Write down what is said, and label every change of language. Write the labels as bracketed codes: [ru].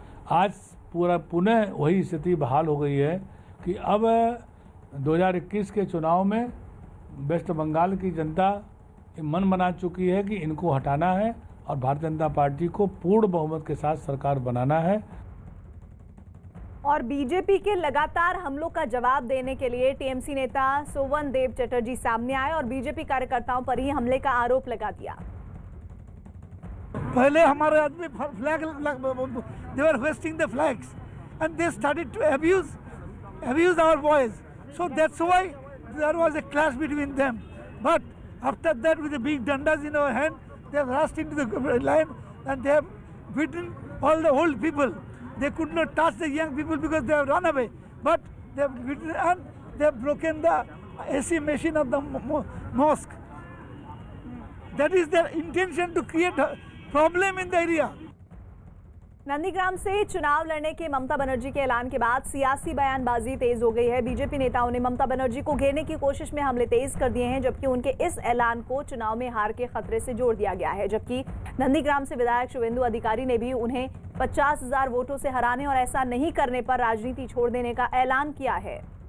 [hi] आज पुनः वही स्थिति बहाल हो गई है कि अब 2021 के चुनाव में वेस्ट बंगाल की जनता मन बना चुकी है कि इनको हटाना है और भारतीय जनता पार्टी को पूर्ण बहुमत के साथ सरकार बनाना है। और बीजेपी के लगातार हमलों का जवाब देने के लिए टीएमसी नेता सोवन देव चटर्जी सामने आए और बीजेपी कार्यकर्ताओं पर ही हमले का आरोप लगा दिया। पहले हमारे आदमी flag, [en] they were hoisting the flags and they started to abuse our boys, so that's why there was a clash between them. But after that, with the big dandas in our hand, they have rushed into the line and they have beaten all the old people. They could not touch the young people because they have run away, but they have beaten and they have broken the AC machine of the mosque. That is their intention, to create a problem in the area. [hi] Nandigram से चुनाव लड़ने के ममता बनर्जी के ऐलान के बाद सियासी बयानबाजी तेज हो गई है। बीजेपी नेताओं ने ममता बनर्जी को घेरने की कोशिश में हमले तेज कर दिए हैं, जबकि उनके इस ऐलान को चुनाव में हार के खतरे से जोड़ दिया गया है। जबकि नंदीग्राम से विधायक शुवेंदु अधिकारी ने भी उन्हें 50,000 वोटों से हराने और ऐसा नहीं करने पर राजनीति छोड़ देने का ऐलान किया है।